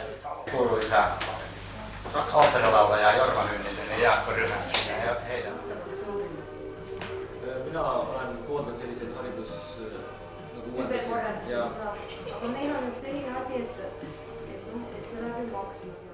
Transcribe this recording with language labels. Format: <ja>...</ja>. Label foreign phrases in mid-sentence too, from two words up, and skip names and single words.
<fi>Kuuluisa oopperilaulaja Jorma Nynninen ja Jaakko Ryhmä ja heidän.</fi> <et>Minä pooldan selliseid ümberkorraldusi. Aga meil on üks selline asi, et see läheb ju maksma.</et>